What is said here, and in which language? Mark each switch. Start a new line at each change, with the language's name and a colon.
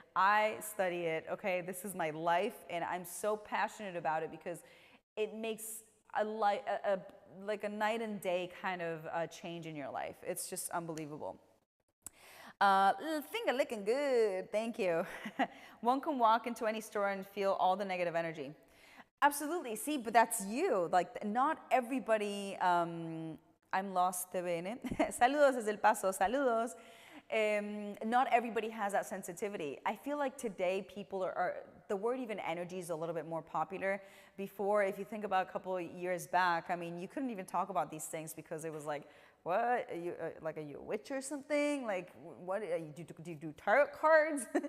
English: I study it, okay? This is my life, and I'm so passionate about it because it makes like a night and day kind of change in your life. It's just unbelievable. Finger licking good, thank you. One can walk into any store and feel all the negative energy. Absolutely, see, but that's you. Like, not everybody, I'm lost, TVN.
Spanish: Saludos desde El Paso, saludos.
English: Not everybody has that sensitivity. I feel like today people are the word even energy is a little bit more popular. Before, if you think about a couple of years back, I mean, you couldn't even talk about these things because it was like, what? Are you a witch or something? Like, what, do you do tarot cards?